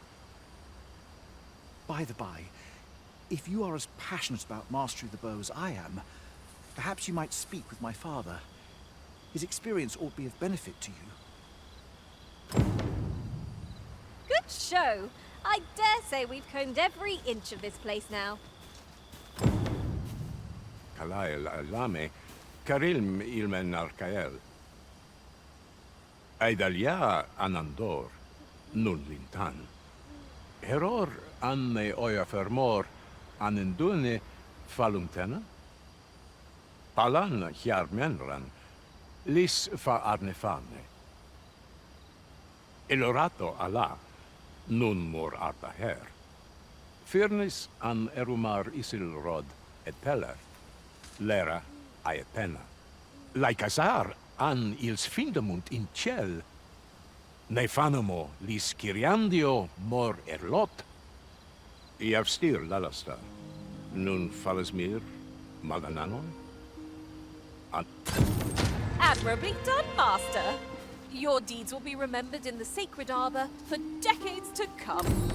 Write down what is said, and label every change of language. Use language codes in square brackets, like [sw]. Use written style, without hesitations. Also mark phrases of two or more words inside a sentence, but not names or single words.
[en] By the by, if you are as passionate about mastery of the bow as I am, perhaps you might speak with my father. His experience ought to be of benefit to you. Good show. I dare say we've combed every inch of this place now. [art] Kalael alame, karilm ilmen arkael. Aidalia anandor, nun lintan. Heror anne oia fermor, anendune falumtena? Palan hiarmenran, lis fa arnefane. Elorato ala, nun mor arta her. Firnis an erumar isilrod et peller, lera aetena. Laicasar an ils findamunt in ciel, nefanamo lis Kiriandio mor erlot. Iavstir lalasta, nun falesmir magananon? [en] Admirably done, Master. Your deeds will be remembered in the sacred arbor for decades to come.